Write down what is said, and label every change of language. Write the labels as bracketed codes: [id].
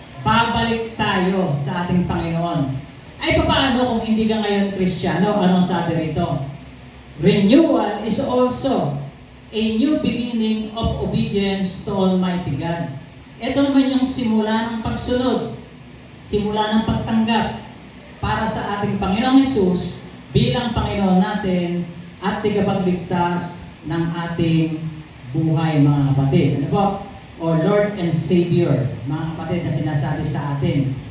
[tl] Babalik tayo sa ating Panginoon. Ay paano kung hindi ka ngayon Kristiyano? Anong sabi rito? [en] Renewal is also a new beginning of obedience to Almighty God. [tl] Ito naman yung simula ng pagsunod, simula ng pagtanggap para sa ating Panginoong Hesus bilang Panginoon natin at tagapagligtas ng ating buhay mga kapatid. Ano po? [en] O Lord and Savior, [tl] mga kapatid na sinasabi sa atin.